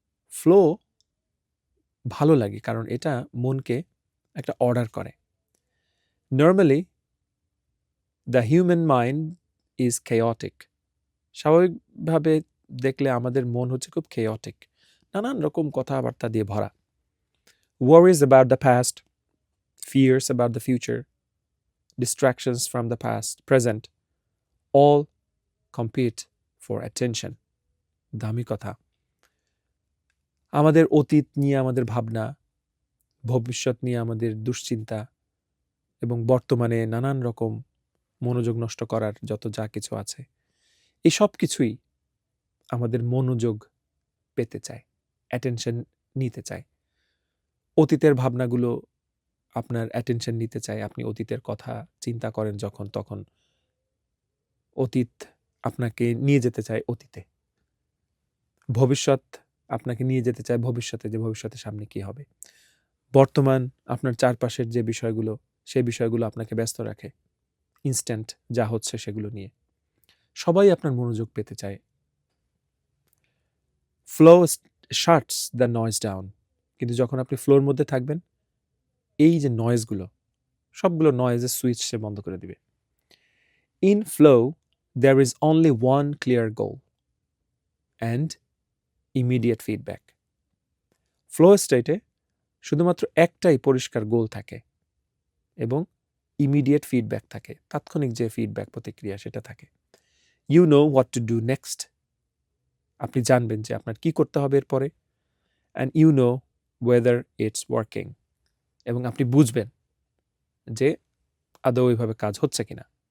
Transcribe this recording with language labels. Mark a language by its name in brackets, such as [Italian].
[Bangla] Flow ভালো লাগে কারণ এটা মনকে একটা অর্ডার করে। [English] Normally the human mind is chaotic. [Bangla] স্বাভাবিকভাবে দেখলে আমাদের মন হচ্ছে খুব chaotic, নানান রকম কথাবার্তা দিয়ে ভরা। [English] Worries about the past, fears about the future, distractions from the past, present, all compete for attention. [Bangla] দামি কথা। আমাদের অতীত নিয়ে আমাদের ভাবনা, ভবিষ্যৎ নিয়ে আমাদের দুশ্চিন্তা এবং বর্তমানে নানান রকম মনোযোগ নষ্ট করার যত যা কিছু আছে, এই সব কিছুই আমাদের মনোযোগ পেতে চায়, অ্যাটেনশন নিতে চায়। অতীতের ভাবনাগুলো আপনার অ্যাটেনশন নিতে চায়। আপনি অতীতের কথা চিন্তা করেন যখন, তখন অতীত আপনাকে নিয়ে যেতে চায় অতীতে। ভবিষ্যৎ আপনাকে নিয়ে যেতে চায় ভবিষ্যতে, যে ভবিষ্যতের সামনে কী হবে। বর্তমান আপনার চারপাশের যে বিষয়গুলো, সেই বিষয়গুলো আপনাকে ব্যস্ত রাখে, ইনস্ট্যান্ট যা হচ্ছে সেগুলো নিয়ে। সবাই আপনার মনোযোগ পেতে চায়। [English] Flow shuts the noise down. [Bangla] কিন্তু যখন আপনি ফ্লোর মধ্যে থাকবেন, এই যে নয়েজগুলো, সবগুলো নয়েজের সুইচ সে বন্ধ করে দিবে। [English] In flow There is only one clear goal and immediate feedback. [Bangla] Flow স্টেটে শুধুমাত্র একটাই পরিষ্কার গোল থাকে এবং ইমিডিয়েট ফিডব্যাক থাকে, তাৎক্ষণিক যে ফিডব্যাক প্রতিক্রিয়া সেটা থাকে। [English] you know what to do next, [Bangla] আপনি জানবেন যে আপনার কি করতে হবে এরপরে, [English] and you know whether it's working, [Bangla] এবং আপনি বুঝবেন যে আদৌ ওইভাবে কাজ হচ্ছে কিনা।